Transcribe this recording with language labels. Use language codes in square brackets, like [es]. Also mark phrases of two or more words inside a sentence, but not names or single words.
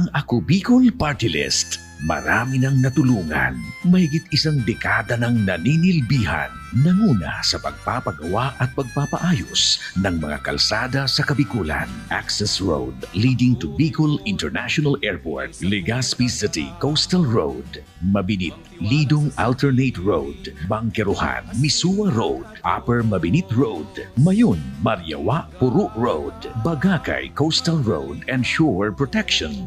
[tl] Ako Bicol Party List. Marami nang natulungan. Mahigit isang dekada nang naninilbihan. Nanguna sa pagpapagawa at pagpapaayos ng mga kalsada sa Kabikulan. [en] Access Road leading to Bicol International Airport. Legazpi City Coastal Road. Mabinit Lidong Alternate Road. Bangkeruhan Misua Road. Upper Mabinit Road. Mayon Mariawa Puro Road. Bagakay Coastal Road and Shore Protection.